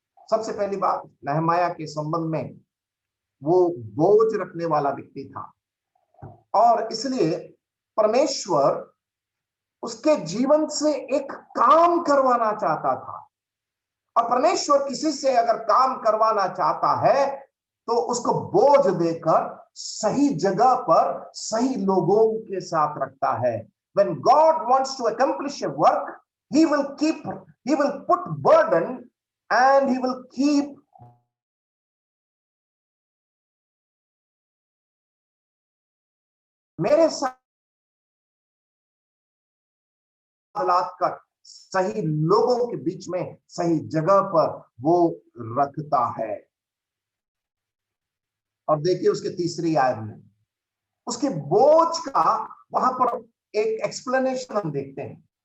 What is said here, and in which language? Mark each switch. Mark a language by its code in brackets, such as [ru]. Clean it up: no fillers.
[hi] सबसे पहली बात, नहमाया के संबंध में वो बोझ रखने वाला व्यक्ति था, और इसलिए परमेश्वर उसके जीवन से एक काम करवाना चाहता था। और परमेश्वर किसी से अगर काम करवाना चाहता है तो उसको बोझ देकर सही जगह पर सही लोगों के साथ रखता है। [en] When God wants to accomplish a work, he will put burden and he will keep [hi] मेरे साथ कर सही लोगों के बीच में सही जगह पर वो रखता है। और देखिए उसके तीसरी आयत में उसके बोझ का वहां पर एक एक्सप्लेनेशन हम देखते हैं।